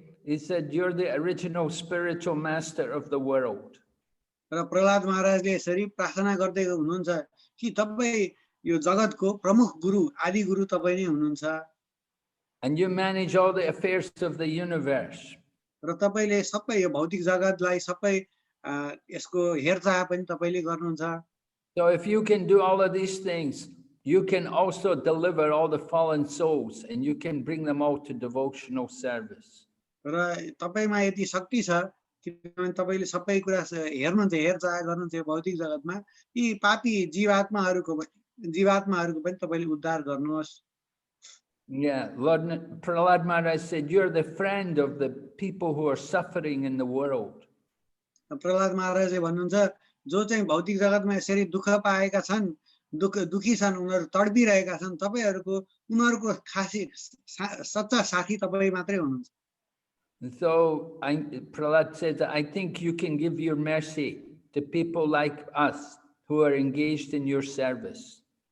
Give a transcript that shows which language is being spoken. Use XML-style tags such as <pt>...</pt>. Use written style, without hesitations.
<en>He said, you're the original spiritual master of the world.</en> <ne>र प्रहलाद महाराजले यसरी प्रार्थना गर्दै हुनुहुन्छ कि तपाई यो जगतको प्रमुख गुरु आदि गुरु तपाई नै हुनुहुन्छ।</ne> <en>And you manage all the affairs of the universe.</en> <ne>र तपाईले सबै यो भौतिक जगतलाई सबै यसको हेरचाह पनि तपाईले गर्नुहुन्छ।</ne> <en>So if you can do all of these things, you can also deliver all the fallen souls and you can bring them all to devotional service.</en> <ne>र तपाईमा यति शक्ति छ किनभने तपाईले सबै कुरा हेर्नुहुन्छ, हेरचाह गर्नुहुन्छ यो भौतिक जगतमा, यी पापी जीवात्माहरूको पनि तपाईले उद्धार गर्नुहोस्।</ne> <en>Yeah, Lord Prahlad Maharaj said, you're the friend of the people who are suffering in the world.</en> <ne>Prahlad महाराजले भन्नुहुन्छ जो चाहिँ भौतिक जगतमा यसरी दुःख पाएका छन्, दुखी छन्, उनीहरू तडपिरहेका छन्, तपाईहरुको उनीहरुको खासी सच्चा साथी तपाई मात्रै हुनुहुन्छ।</ne> <en>So Prahlad says, I think you can give your mercy to people like us who are engaged in your service.</en>